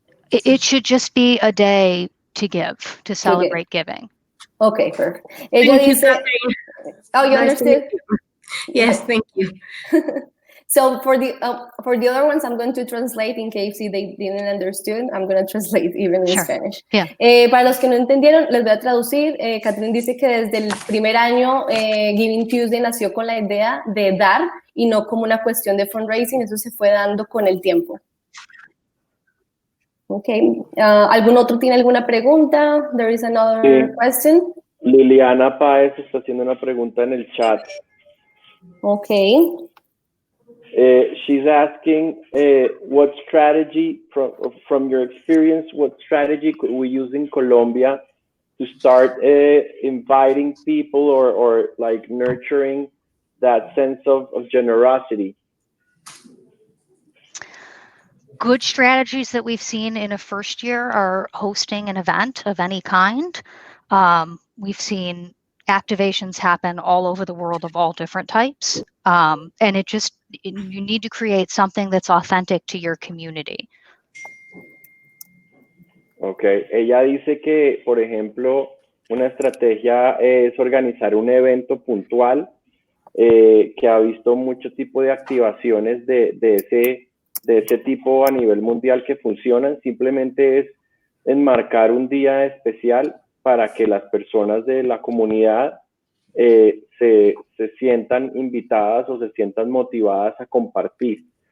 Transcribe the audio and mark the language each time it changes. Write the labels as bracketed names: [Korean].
[English] It should just be a day to give, to celebrate giving. Okay, perfect. [Spanish] Ella dice, [English] oh, you understood? Yes, thank you. So for the other ones, I'm going to translate in case they didn't understand. I'm going to translate even in Spanish. Yeah. [Spanish] Para los que no entendieron, les voy a traducir. Catherine dice que desde el primer año Giving Tuesday nació con la idea de dar y no como una cuestión de fundraising. Eso se fue dando con el tiempo. Okay. ¿Algún otro tiene alguna pregunta? [English] There is another question. [Spanish] Liliana Páez está haciendo una pregunta en el chat. [English] Okay. She's asking what strategy, from your experience, what strategy could we use in Colombia to start inviting people or like nurturing that sense of generosity? Good strategies that we've seen in a first year are hosting an event of any kind. We've seen activations happen all over the world of all different types. And you need to create something that's authentic to your community. Okay. [Spanish] Ella dice que, por ejemplo, una estrategia es organizar un evento puntual que ha visto mucho tipo de activaciones de ese tipo a nivel mundial que funcionan. Simplemente es enmarcar un día especial para que las personas de la comunidad se sientan invitadas o se sientan motivadas a compartir.